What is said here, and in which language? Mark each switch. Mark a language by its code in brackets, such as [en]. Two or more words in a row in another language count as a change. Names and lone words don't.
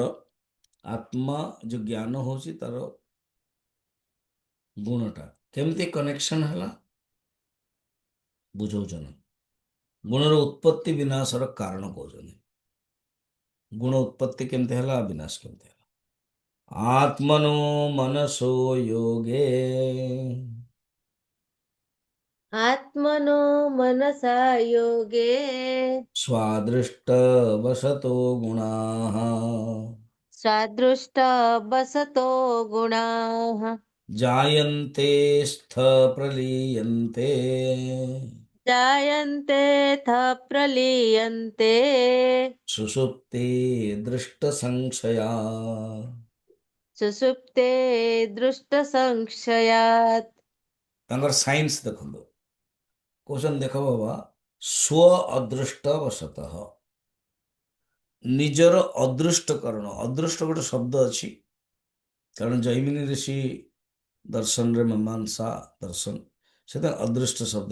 [or] ଆତ୍ମା ଯୋଉ ଜ୍ଞାନ ହଉଛି ତାର ଗୁଣଟା କେମିତି କନେକ୍ସନ ହେଲା ବୁଝଉଛନ୍ତି। ଗୁଣର ଉତ୍ପତ୍ତି ବିନାଶର କାରଣ କହୁଛନ୍ତି। ଗୁଣ ଉତ୍ପତ୍ତି କେମିତି ହେଲା, ବିନାଶ କେମିତି ହେଲା। [sa] आत्मनो मनसो योगे आत्मनो मनसा योगे स्वादृष्टवशतो गुणाः सादृष्ट वसतो गुणाः जायन्ते स्थ प्रलीयन्ते जायन्तेऽथ प्रलीयन्ते सुषुप्ते दृष्टसंशया। सुषुप्ते दृष्टसंशयात्। [or] ତାଙ୍କର ସାଇନ୍ସ ଦେଖନ୍ତୁ। କହୁଛନ୍ତି ଦେଖ ବାବା, [sa] स्व अदृष्टवशतः, [or] ନିଜର ଅଦୃଷ୍ଟ କାରଣ। ଅଦୃଷ୍ଟ ଗୋଟେ ଶବ୍ଦ ଅଛି, କାରଣ ଜୈମିନୀ ଋଷି ଦର୍ଶନରେ ମୀମାଂସା ଦର୍ଶନ ସେଟା ଅଦୃଷ୍ଟ ଶବ୍ଦ।